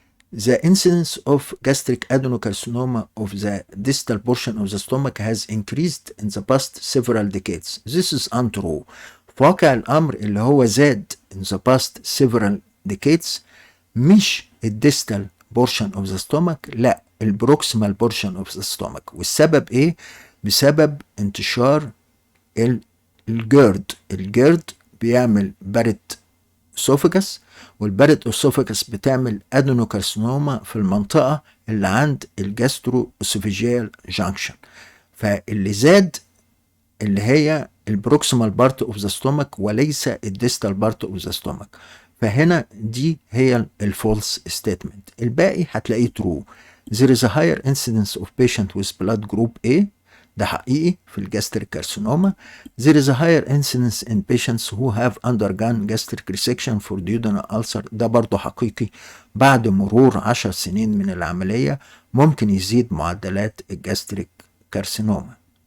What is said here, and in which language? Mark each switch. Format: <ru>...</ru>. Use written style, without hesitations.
<en>The incidence of gastric adenocarcinoma of the distal portion of the stomach has increased in the past several decades. This is untrue.</en> <ar>في واقع الأمر اللي هو زاد</ar> <en>in the past several decades</en> <ar>مش الديستال portion of the stomach، لا البروكسيمال portion of the stomach. والسبب ايه؟ بسبب انتشار الجيرد بيعمل بارت اسوفجس، والبارت اسوفجس بتعمل ادينوكارسينوما في المنطقه اللي عند الجاسترو اسوفيجيال جانكشن. فاللي زاد اللي هي البروكسيمال بارت اوف ذا ستومك وليس الديستال بارت اوف ذا ستومك. فهنا دي هي الفولس ستيتمنت. الباقي هتلاقيه ترو.</ar> <en>There is a higher incidence of patient with blood group A.</en> <ar>ده حقيقي في الجاستريك كارسينوما.</ar> <en>There is a higher incidence in patients who have undergone gastric resection for duodenal ulcer.</en> <ar>ده برضه حقيقي. بعد مرور 10 سنين من العملية ممكن يزيد معدلات الجاستريك كارسينوما.</ar>